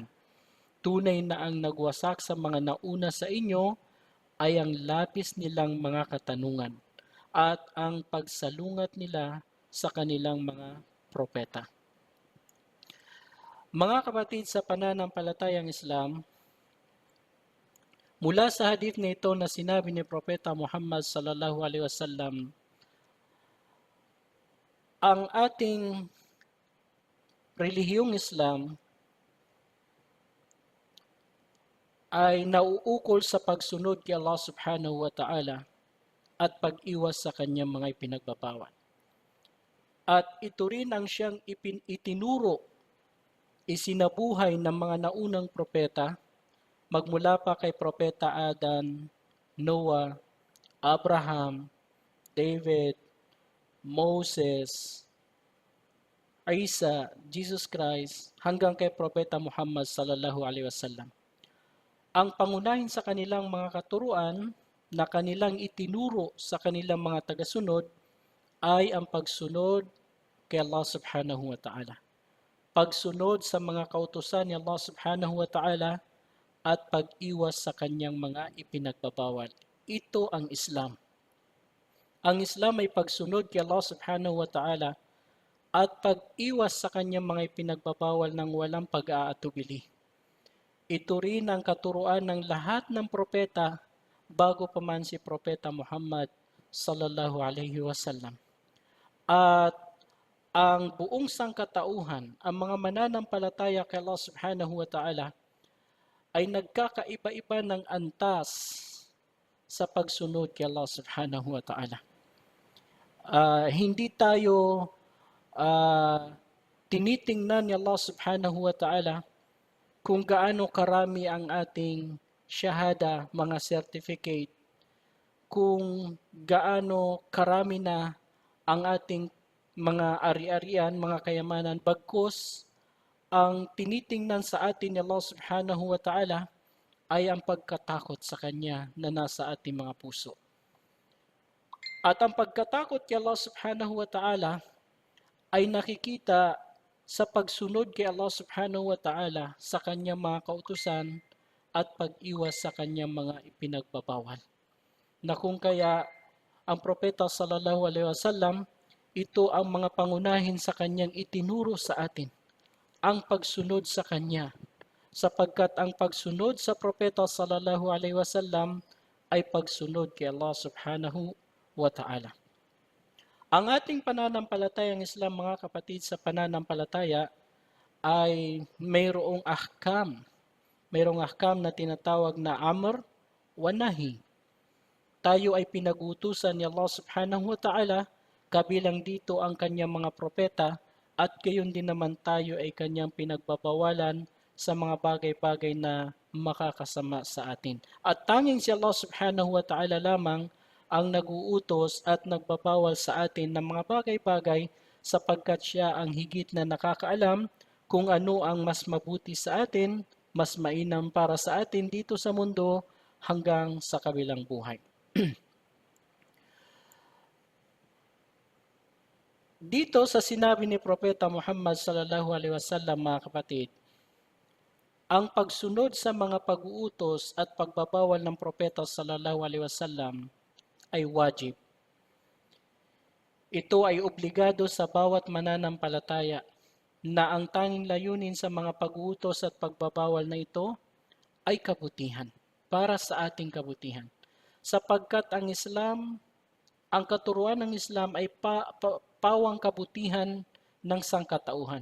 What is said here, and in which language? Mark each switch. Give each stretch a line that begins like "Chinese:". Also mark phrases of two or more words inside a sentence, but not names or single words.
Filipino: Tunay na ang nagwasak sa mga nauna sa inyo ay ang labis nilang mga katanungan at ang pagsalungat nila sa kanilang mga propeta." Mga kapatid sa pananampalatayang Islam, mula sa hadith na ito na sinabi ni Propeta Muhammad
Arabic: صلى الله عليه وسلم,
Filipino: ang ating relihiyong Islam ay nauukol sa pagsunod kay Allah
Arabic: سبحانه وتعالى
Filipino: at pag-iwas sa kanyang mga ipinagbabawal. At ito rin ang siyang itinuro, isinabuhay ng mga naunang propeta, magmula pa kay Propeta Adan, Noah, Abraham, David, Moses, Isa, Jesus Christ, hanggang kay Propeta Muhammad
Arabic: صلى الله عليه وسلم.
Filipino: Ang pangunahin sa kanilang mga katuruan na kanilang itinuro sa kanilang mga tagasunod ay ang pagsunod kay Allah
Arabic: سبحانه وتعالى.
Filipino: Pagsunod sa mga kautusan ni Allah
Arabic: سبحانه وتعالى
Filipino: at pag-iwas sa kanyang mga ipinagbabawal. Ito ang Islam. Ang Islam ay pagsunod kay Allah
Arabic: سبحانه وتعالى
Filipino: at pag-iwas sa kanyang mga ipinagbabawal ng walang pag-aatubili. Ito rin ang katuruan ng lahat ng propeta bago pa man si Propeta Muhammad
Arabic: صلى الله عليه وسلم.
Filipino: At ang buong sangkatauhan, ang mga mananampalataya kay Allah
Arabic: سبحانه وتعالى,
Filipino: ay nagkakaiba-iba ng antas sa pagsunod kay Allah
Arabic: سبحانه وتعالى.
Filipino: Hindi tayo tinitingnan ni Allah
Arabic: سبحانه وتعالى
Filipino: kung gaano karami ang ating shahada, mga certificate, kung gaano karami na ang ating mga ari-arian, mga kayamanan, bagkus ang tinitingnan sa atin ni Allah
Arabic: سبحانه وتعالى
Filipino: ay ang pagkatakot sa Kanya na nasa ating mga puso. At ang pagkatakot kay Allah
Arabic: سبحانه وتعالى
Filipino: ay nakikita sa pagsunod kay Allah
Arabic: سبحانه وتعالى
Filipino: sa Kanyang mga kautusan at pag-iwas sa Kanyang mga ipinagbabawal. Na kung kaya ang propeta
Arabic: صلى الله عليه وسلم,
Filipino: ito ang mga pangunahin sa Kanyang itinuro sa atin, ang pagsunod sa Kanya, sapagkat ang pagsunod sa propeta
Arabic: صلى الله عليه وسلم
Filipino: ay pagsunod kay Allah
Arabic: سبحانه وتعالى.
Filipino: Ang ating pananampalatayang Islam, mga kapatid, sa pananampalataya ay mayroong ahkam. Mayroong ahkam na tinatawag na
Arabic: أمر ونهي.
Filipino: Tayo ay pinag-utusan ni Allah
Arabic: سبحانه وتعالى,
Filipino: kabilang dito ang kanyang mga propeta, at gayon din naman tayo ay kanyang pinagbabawalan sa mga bagay-bagay na makakasama sa atin. At tanging si Allah
Arabic: سبحانه وتعالى
Filipino: lamang ang nag-uutos at nagbabawal sa atin ng mga bagay-bagay, sapagkat siya ang higit na nakakaalam kung ano ang mas mabuti sa atin, mas mainam para sa atin dito sa mundo hanggang sa kabilang buhay. Dito sa sinabi ni Propeta Muhammad
Arabic: صلى الله عليه وسلم,
Filipino: mga kapatid, ang pagsunod sa mga pag-uutos at pagbabawal ng Propeta
Arabic: صلى الله عليه وسلم
Filipino: ay wajib. Ito ay obligado sa bawat mananampalataya na ang tanging layunin sa mga pag-uutos at pagbabawal na ito ay kabutihan, para sa ating kabutihan. Sapagkat ang Islam, ang katuruan ng Islam ay pawang kabutihan ng sangkatauhan.